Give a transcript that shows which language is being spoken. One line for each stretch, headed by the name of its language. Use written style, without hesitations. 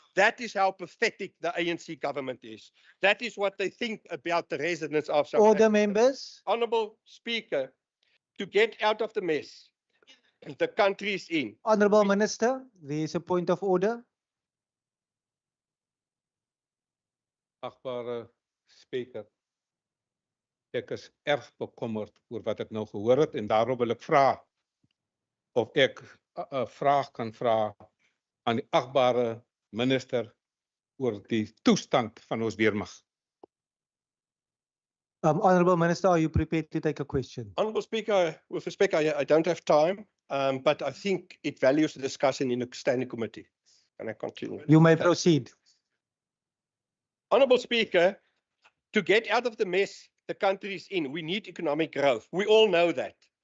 English: That is how pathetic the ANC government is. That is what they think about the residents of South Africa. Order, members. Honourable Speaker, to get out of the mess the country is in. Honourable Minister, there is a point of order.
Afrikaans: Agbare Speaker, ek is erg bekommerd oor wat ek nou gehoor het en daarom wil ek vra of ek 'n vraag kan vra aan die agbare minister oor die toestand van ons weermag.
English: Honourable Minister, are you prepared to take a question? Honourable Speaker, with respect, I don't have time, but I think it values the discussion in the standing committee. Can I continue? You may proceed. Honourable Speaker, to get out of the mess the country is in, we need economic growth. We all know that.